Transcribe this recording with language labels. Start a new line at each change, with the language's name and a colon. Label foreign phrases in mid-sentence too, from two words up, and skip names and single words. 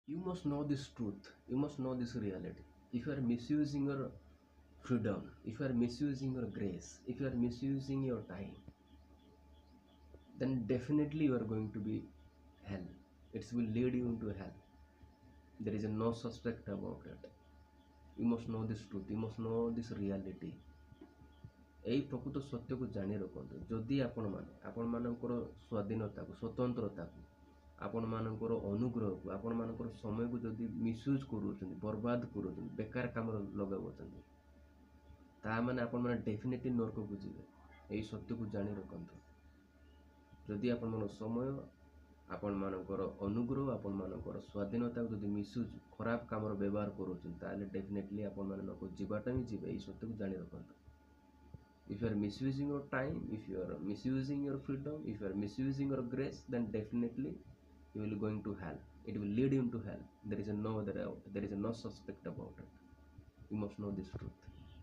English: You must know this truth, you must know this reality. If you are misusing your freedom, if you are misusing your grace, if you are misusing your time, then definitely you are going to be hell. It will lead you into hell. There is no suspect about it. You must know this truth, you must know this reality.
Odia: এই ପ୍ରକୃତ ସତ୍ୟକୁ ଜାଣି ରଖନ୍ତୁ। ଯଦି ଆପଣମାନଙ୍କର ସ୍ୱାଧୀନତାକୁ, ସ୍ୱତନ୍ତ୍ରତାକୁ, ଆପଣମାନଙ୍କର ଅନୁଗ୍ରହକୁ, ଆପଣମାନଙ୍କର ସମୟକୁ ଯଦି ମିସୟୁଜ୍ କରୁଛନ୍ତି, ବର୍ବାଦ କରୁଛନ୍ତି, ବେକାର କାମରେ ଲଗାଉଛନ୍ତି, ତାହା ମାନେ ଆପଣମାନେ ଡେଫିନେଟଲି ନର୍କକୁ ଯିବେ। ଏହି ସତ୍ୟକୁ ଜାଣି ରଖନ୍ତୁ। ଯଦି ଆପଣଙ୍କର ସମୟ, ଆପଣମାନଙ୍କର ଅନୁଗ୍ରହ, ଆପଣମାନଙ୍କର ସ୍ୱାଧୀନତାକୁ ଯଦି ମିସୟୁଜ୍, ଖରାପ କାମର ବ୍ୟବହାର କରୁଛନ୍ତି, ତାହେଲେ ଡେଫିନେଟଲି ଆପଣମାନେ ନର୍କକୁ ଯିବାଟା ହିଁ ଯିବେ। ଏହି ସତ୍ୟକୁ ଜାଣି ରଖନ୍ତୁ।
English: If you are misusing your time, if you are misusing your freedom, if you are misusing your grace, then definitely you will going to hell. It will lead you into hell. There is no suspect about it. You must know this truth.